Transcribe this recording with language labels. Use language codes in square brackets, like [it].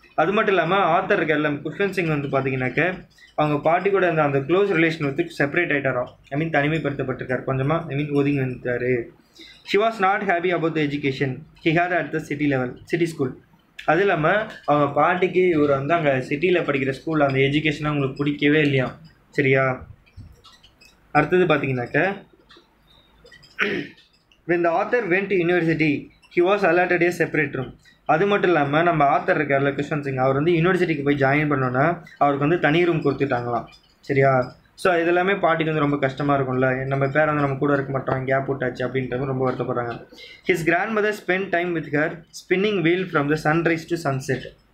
[ta] அது மட்டும் இல்லாமல் ஆத்தர் இருக்க குஷ்வந்த் சிங் வந்து பார்த்தீங்கன்னாக்க அவங்க பாட்டி கூட அந்த க்ளோஸ் ரிலேஷன் வந்து செப்பரேட் ஆகிட்டாரோ, தனிமைப்படுத்தப்பட்டிருக்கார் கொஞ்சமாக, ஒதுங்கி வந்துட்டார். [en] She was not happy about the education he had at the city school. [ta] அது இல்லாமல் அவங்க பாட்டிக்கு இவர் வந்து அங்கே சிட்டியில் படிக்கிற ஸ்கூலில் அந்த எஜுகேஷனை அவங்களுக்கு பிடிக்கவே இல்லையா சரியா. அடுத்தது பார்த்தீங்கன்னாக்க [en] when the author went to university he was allotted a separate room. [ta] அது மட்டும் இல்லாமல் நம்ம ஆத்தர் இருக்கார்ல குஷ்வந்த் சிங், அவர் வந்து யூனிவர்சிட்டிக்கு போய் ஜாயின் பண்ணோன்னா அவருக்கு வந்து தனி ரூம் கொடுத்துட்டாங்களாம் சரியா. ஸோ இது எல்லாமே பாட்டிக்கு வந்து ரொம்ப கஷ்டமாக இருக்கும்ல, நம்ம பேர் வந்து நம்ம கூட இருக்க மாட்டோம், கேப் விட்டாச்சு அப்படின்றது ரொம்ப வருத்தப்படுறாங்க. [en] His grandmother spend time with her spinning wheel from the sunrise to sunset.